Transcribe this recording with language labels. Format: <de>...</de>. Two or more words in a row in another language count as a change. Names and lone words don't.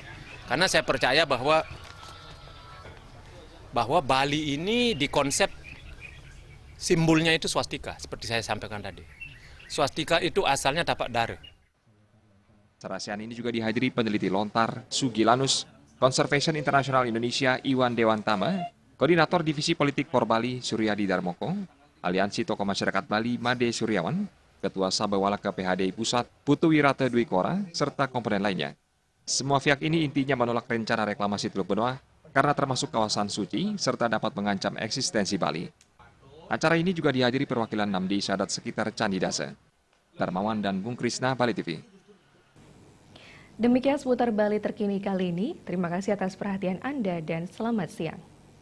<id>Karena saya percaya bahwa Bali ini dikonsep simbolnya itu swastika, seperti saya sampaikan tadi. Swastika itu asalnya tapak dara. Sarasehan ini juga dihadiri peneliti Lontar, Sugilanus, Conservation International Indonesia Iwan Dewantama, Koordinator Divisi Politik Porbali Suryadi Darmoko, Aliansi Tokoh Masyarakat Bali Made Suryawan, Ketua Sabawalaka PHDI Pusat Putu Wirata Dwi Kora, serta komponen lainnya. Semua pihak ini intinya menolak rencana reklamasi Teluk Benoa karena termasuk kawasan suci serta dapat mengancam eksistensi Bali. Acara ini juga dihadiri perwakilan 6 desa adat sekitar Candi Dasa. Darmawan dan Bung Krisna, Bali TV. Demikian seputar Bali terkini kali ini. Terima kasih atas perhatian Anda dan selamat siang.</id>